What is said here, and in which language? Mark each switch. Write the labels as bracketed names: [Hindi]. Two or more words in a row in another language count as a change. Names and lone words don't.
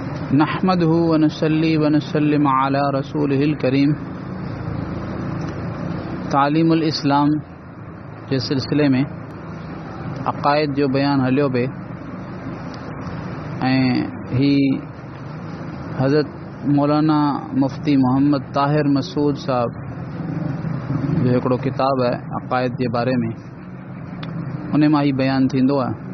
[Arabic] نحمده ونصلي ونسلم على رسوله الكريم. [Sindhi] तालीमुल इस्लाम जे सिलसिले में अक़ाइद जो बयान हलियो पे ऐं ही हज़रत मौलाना मुफ्ती मोहम्मद ताहिर मसूद साहब जो हिकिड़ो किताब है अक़ाइद जे बारे में, उन मां ही बयान थींदो आहे।